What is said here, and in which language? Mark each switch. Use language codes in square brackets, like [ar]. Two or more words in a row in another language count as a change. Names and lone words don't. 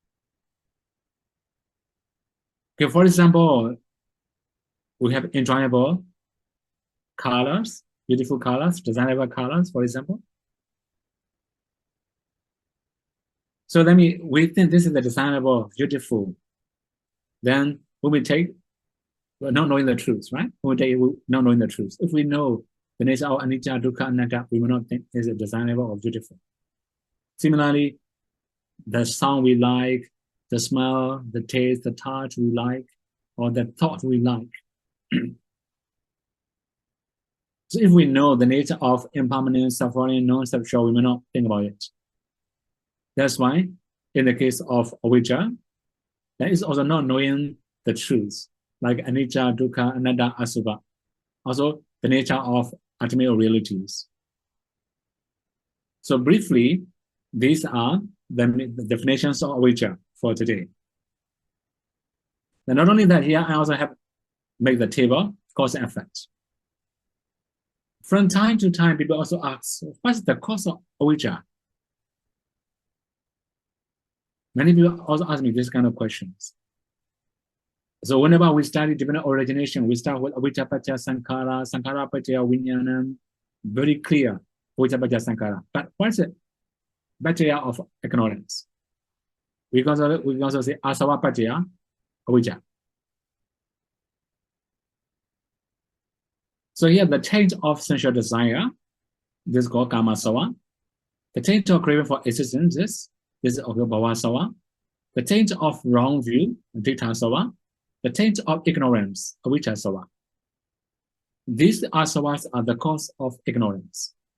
[en] Okay, for example, we have enjoyable colors, beautiful colors, desirable colors, for example. So that means we think this is the desirable, beautiful. Then when we take, not knowing the truth, right? When we take, not knowing the truth. If we know the nature of [pi] anicca, dukkha, anatta, [en] we will not think is it desirable or beautiful. Similarly, the sound we like, the smell, the taste, the touch we like, or the thought we like. So if we know the nature of impermanent, suffering, non-sexual, we may not think about it. That's why, in the case of avijja, there is also not knowing the truth, like [pi] anicca, dukkha, anatta, asubha. [en] Also, the nature of ultimate realities. So briefly, these are the definitions of avijja for today. And not only that, here I also have made the table, cause and effect. From time to time, people also ask, what's the cause of avijja? Many people also ask me this kind of questions. So whenever we study divine origination, we start with [pi] avijja paccaya sankhara, sankhara paccaya vijnanam, [en] very clear, [pi] avijja paccaya sankhara. [en] But what's the paccaya of ignorance? We can also say [pi] asava paccaya avijja. [en] So here, the taint of sensual desire, this is called [pi] kama sava. [en] The taint of craving for existence, this is called [pi] bhava sava. [en] The taint of wrong view, [pi] ditta sava. [en] The taint of ignorance, [pi] avijja sava. [en] These asavas are the cause of ignorance.